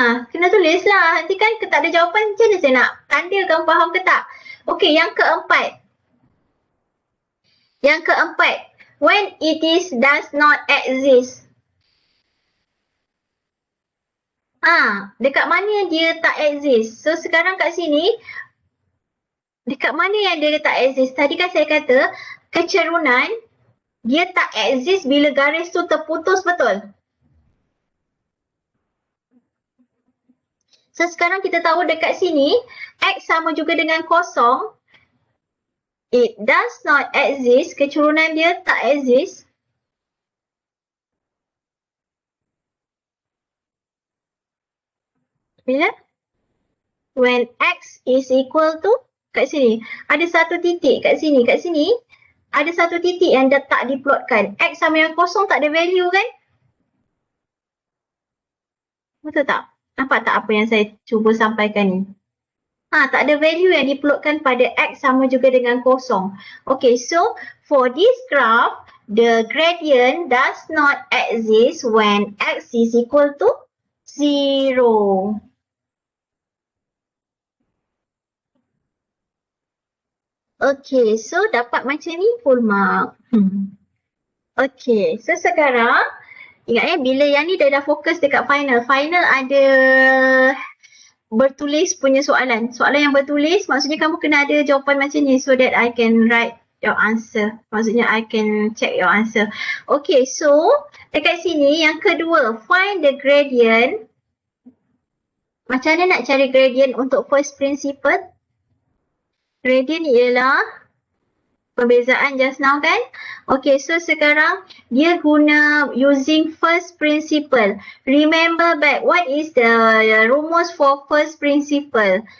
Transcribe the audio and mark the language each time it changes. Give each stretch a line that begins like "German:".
Malay: Kena tulis lah. Nanti kan tak ada jawapan, macam mana saya nak tanda kamu faham ke tak? Okey, yang keempat.
English: When it is does not exist.
Malay: Dekat mana dia tak exist? So sekarang kat sini, dekat mana yang dia tak exist? Tadi kan saya kata, kecerunan dia tak exist bila garis tu terputus, betul? So sekarang kita tahu dekat sini, X sama juga dengan kosong.
English: It does not exist,
Malay: kecerunan dia tak exist. Bila?
English: When X is equal to,
Malay: kat sini, ada satu titik kat sini, ada satu titik yang dah tak diplotkan. X sama dengan kosong tak ada value kan? Betul tak? Nampak tak apa yang saya cuba sampaikan ni? Tak ada value yang diplotkan pada X sama juga dengan kosong.
English: Okay, so for this graph, the gradient does not exist when X is equal to 0.
Malay: Okay, so dapat macam ni full mark. Okay, so sekarang ingat bila yang ni dah fokus dekat final. Final ada bertulis punya soalan. Soalan yang bertulis maksudnya kamu kena ada jawapan macam ni
English: so that I can write your answer. Maksudnya I can check your answer.
Malay: Okay, so dekat sini yang kedua,
English: find the gradient.
Malay: Macam mana nak cari gradient untuk first principle? Gradient ialah perbezaan just now kan? Okay, so sekarang dia guna
English: using first principle. Remember back, what is the rumus for first principle?